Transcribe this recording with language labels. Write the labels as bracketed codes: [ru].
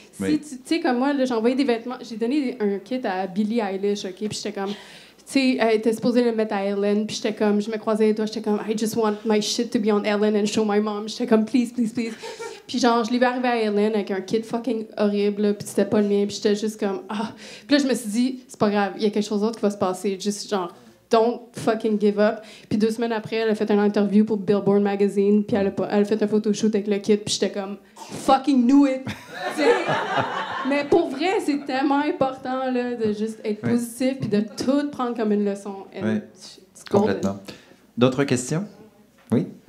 [fr] Si tu sais, comme moi, j'ai envoyé des vêtements, j'ai donné un kit à Billie Eilish, OK? Puis j'étais comme, tu sais, elle était supposée le mettre à Ellen, puis j'étais comme, je me croisais les doigts, j'étais comme, [en] I just want my shit to be on Ellen and show my mom. [fr] J'étais comme, [en] please, please, please. [fr] Puis genre, je l'ai vu arriver à Ellen avec un kit fucking horrible, puis c'était pas le mien, puis j'étais juste comme, ah. Puis là, je me suis dit, c'est pas grave, il y a quelque chose d'autre qui va se passer. Juste genre, [en] don't fucking give up. [fr] Puis 2 semaines après, elle a fait une interview pour Billboard Magazine, puis elle a fait un photoshoot avec le kit, puis j'étais comme, [en] fucking knew it! [fr] Mais pour vrai, c'est tellement important là, de juste être positif, puis de tout prendre comme une leçon. Complètement. D'autres questions? Oui?